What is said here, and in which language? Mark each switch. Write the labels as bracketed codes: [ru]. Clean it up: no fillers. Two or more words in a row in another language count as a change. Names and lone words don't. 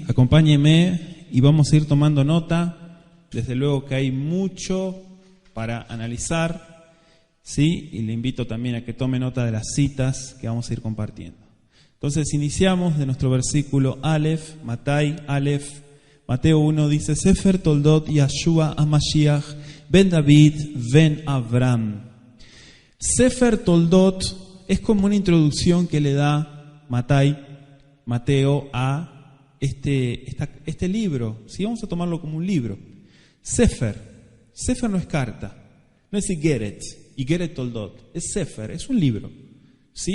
[es] Acompáñeme y vamos a ir tomando nota. Desde luego que hay mucho para analizar, ¿sí? Y le invito también a que tome nota de las citas que vamos a ir compartiendo. Entonces iniciamos de nuestro versículo Aleph, Mateo 1 dice: [he] ספר תולדות ישוע המשיח בן דוד בן אברהם. ספר תולדות [es] es como una introducción que le da Mateo a este libro. ¿Sí? Vamos a tomarlo como un libro. Sefer no es carta, no es [he] איגרת תולדות, [es] es Sefer, es un libro, ¿sí?